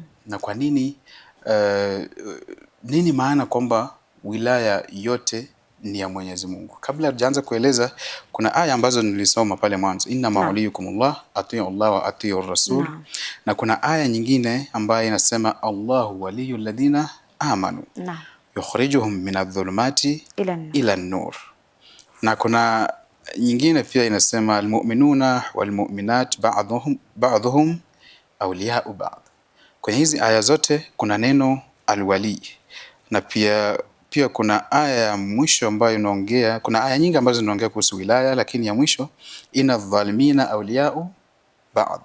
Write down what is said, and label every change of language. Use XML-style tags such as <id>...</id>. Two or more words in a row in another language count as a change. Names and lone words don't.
<sw>Na kwa nini nini maana kwamba wilaya yote ni ya Mwenyezi Mungu? Kabla hatujaanza kueleza, kuna aya ambazo nilisoma pale mwanzo,</sw> <ar>إن وليكم الله أطيعوا الله وأطيعوا رسول.</ar> <sw>Na kuna aya nyingine ambayo inasema</sw> <ar>الله ولي الذين آمنوا يخرجهم من الظلمات إلى النور.</ar> <sw>Na kuna nyingine pia inasema</sw> <ar>المؤمنون والمؤمنات بعضهم أولياء بعض.</ar> <sw>Kwenye hizi aya zote kuna neno alwali, na pia kuna aya ya mwisho ambayo inaongea, kuna aya nyingi ambazo zinaongea kuhusu wilaya, lakini ya mwisho</sw> <ar>إن الظالمين أولياء بعض.</ar>